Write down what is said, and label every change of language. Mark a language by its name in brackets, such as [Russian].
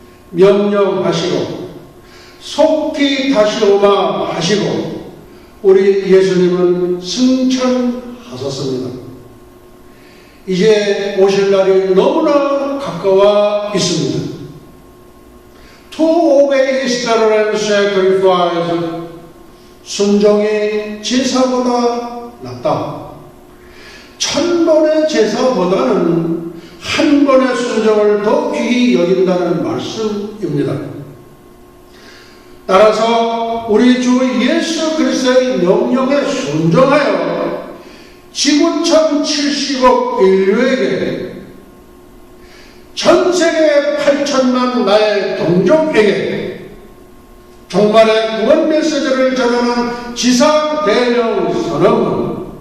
[Korean] 명령하시고 속히 다시 오마 하시고 우리 예수님은 승천하셨습니다. 이제 오실 날이 너무나 가까워 있습니다. [English] To obey is better than sacrifice. [Korean] 순종이 제사보다 낫다. 1000번의 제사보다는 한 번의 순종을 더 귀히 여긴다는 말씀입니다. 따라서 우리 주 예수 그리스도의 명령에 순종하여 지구촌 70억 인류에게 전세계 8천만 나의 동족에게 종말의 구원 메시지를 전하는 지상 대령 선언은